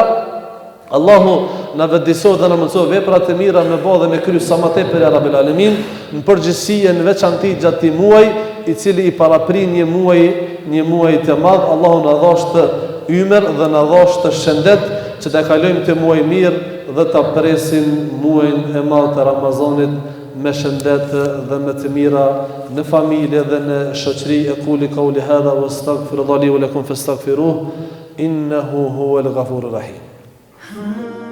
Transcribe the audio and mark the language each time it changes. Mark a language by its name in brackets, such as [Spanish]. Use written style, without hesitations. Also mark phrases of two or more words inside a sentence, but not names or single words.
[Albanian] Allahu na vetdisot dhe na mëson veprat e mira me bë dhe me kry sa më tepër [Arabic] يا رب العالمين, [Albanian] në përgjithësi në veçantë gjatë këtij muaji, i cili i paraprin një muaj të madh. Allahu na dhash të ymer dhe na dhash të shëndet që të kalojmë të muaj mirë dhe të presim muajin e madh të Ramazanit me shëndet dhe me të mira në familje dhe në shoqëri. [Arabic] أقول قولي هذا وأستغفر الله ولكم فاستغفروه إنه هو الغفور الرحيم.